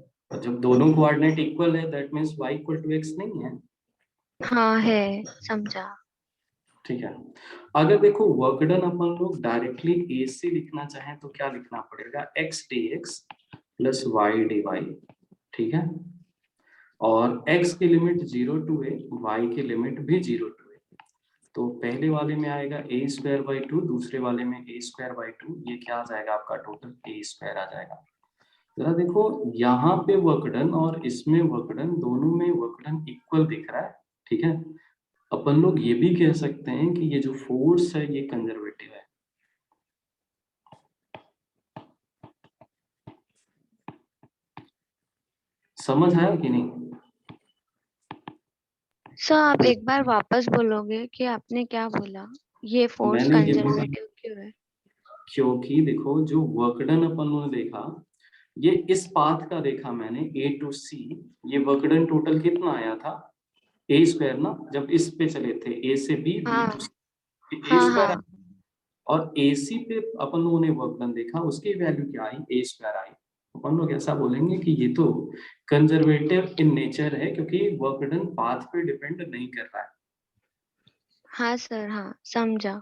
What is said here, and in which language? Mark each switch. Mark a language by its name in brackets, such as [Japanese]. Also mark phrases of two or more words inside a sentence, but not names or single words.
[Hindi] जब दोनों [English] coordinate equal [Hindi] है [English] that means y equal to x [Hindi] नहीं है, हाँ है, समझा। ठीक है। अगर देखो [English] work done [Hindi] अपन लोग डायरेक्टली a से लिखना चाहें तो क्या लिखना पड़ेगा? [English] x dx plus y dy, [Hindi] ठीक है। और x की लिमिट 0 to a, y की लिमिट भी 0 to a। तो पहले वाले में आएगा [English] a square by 2, [Hindi] दूसरे वाले में [English] a square by 2, [Hindi] ये क्या आ जाएगा आपका? [English] total a square [Hindi] आ जाएगा। जरा देखो यहाँ पे [English] work done [Hindi] और इसमें [English] work done, [Hindi] दोनों में [English] work done [Hindi] इक्वल दिख रहा है, ठीक है। अपन लोग ये भी कह सकते हैं कि ये जो फोर्स है ये कंजर्वेटिव है। समझ आया कि नहीं? सर आप एक बार वापस बोलोगे कि आपने क्या बोला? ये फोर्स मैंने ये बोला कंजर्वेटिव क्यों है? क्योंकि देखो जो [English] work done [Hindi] अपन लोगों ने देखा, ये इस पाथ का देखा मैंने a to c, ये [English] work done total [Hindi] कितना आया था? [English] a square [Hindi] ना, जब इस पे चले थे a से b, b हाँ [English] to c, a [Hindi] हाँ [English] स्क्वायर। [Hindi] हाँ और AC पे अपन लोगों ने [English] work done [Hindi] देखा, उसकी वैल्यू क्या आई? [English] a square [Hindi] आई। अपन लोग ऐसा बोलेंगे कि ये तो [English] conservative in nature [Hindi] है, क्योंकि [English] work done path [Hindi] पे डिपेंड नहीं कर रहा है, हाँ सर, हाँ समझा।